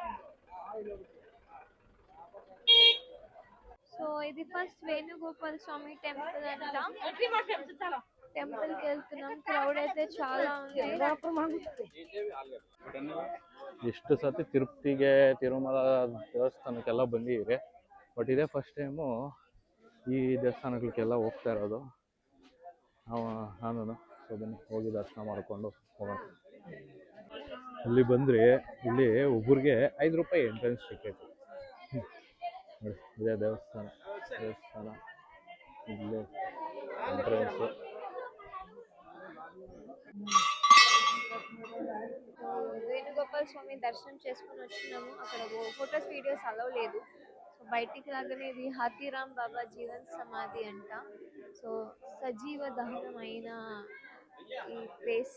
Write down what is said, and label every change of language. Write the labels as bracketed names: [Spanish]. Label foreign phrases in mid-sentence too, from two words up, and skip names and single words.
[Kannada] ಬನ್ನಿ ಹೋಗೋಣ. [Telugu] సో ఇది ఫస్ట్ వేణుగోపాల్ స్వామి టెంపుల్ అంట. టెంపుల్ కి వెళ్తున్నాం. క్రౌడ్ అయితే చాలా ఉంది. [Kannada] ಎಷ್ಟು ಸತಿ ತಿರುಪತಿಗೆ ತಿರುಮಲ ದೇವಸ್ಥಾನಕ್ಕೆಲ್ಲ ಬಂದಿದ್ದೀವಿ, ಬಟ್ ಇದೇ [English] first time [Kannada] ಈ ದೇವಸ್ಥಾನಗಳಿಗೆಲ್ಲ ಹೋಗ್ತಾ ಇರೋದು ನಾನು. ಸೊ ಬನ್ನಿ ಹೋಗಿ ದರ್ಶನ ಮಾಡಿಕೊಂಡು ಹೋಗೋಣ. ಇಲ್ಲಿ ಬಂದರೆ ಇಲ್ಲಿ ಒಬ್ಬರಿಗೆ 5 ರೂಪಾಯಿ [English] entrance ticket. [Kannada] ನೋಡಿ ಇದೇ ದೇವಸ್ಥಾನ ಇಲ್ಲೇ ಎಂಟ್ರೆನ್ಸು. [Telugu] వేణుగోపాల్ స్వామి దర్శనం చేసుకుని వచ్చినాము. అక్కడ [English] photos videos allow [Telugu] లేదు. సో బయటికి రాగానే ఇది హాతీరామ్ బాబా జీవన్ సమాధి అంట. సో సజీవ దహనం అయిన ఈ ప్లేస్.